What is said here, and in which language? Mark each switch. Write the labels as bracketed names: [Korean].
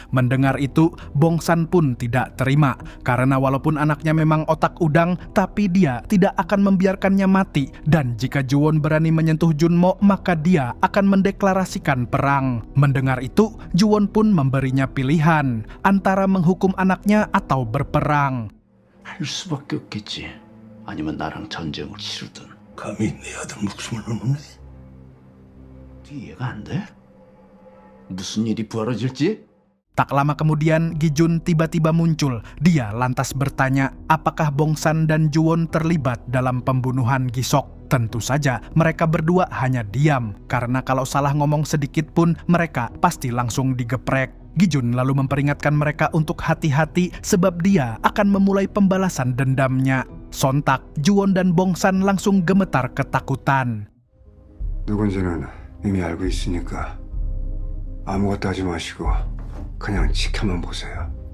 [Indonesian] Mendengar itu, Bongsan pun tidak terima. Karena walaupun anaknya memang otak udang, tapi dia tidak akan membiarkannya mati. Dan jika Juwon berani menyentuh Junmo, maka dia akan mendeklarasikan perang. Mendengar itu, Juwon pun memberinya pilihan antara menghukum anaknya atau berperang. [Korean] 할 수밖에 없겠지. 아니면 나랑 전쟁을 치르든. 감히 내 아들 목숨을 놓네? 이해가 안 돼? 무슨 일이 벌어질지? [Indonesian] Tak lama kemudian, Gi-jun tiba-tiba muncul. Dia lantas bertanya, apakah Bongsan dan Juwon terlibat dalam pembunuhan Gi-sok? Tentu saja, mereka berdua hanya diam. Karena kalau salah ngomong sedikit pun, mereka pasti langsung digeprek. Gi-jun lalu memperingatkan mereka untuk hati-hati sebab dia akan memulai pembalasan dendamnya. Sontak, Juwon dan Bongsan langsung gemetar ketakutan. [Korean] 누군지는 이미 알고 있으니까 아무것도 하지 마시고 그냥 지켜만 보세요.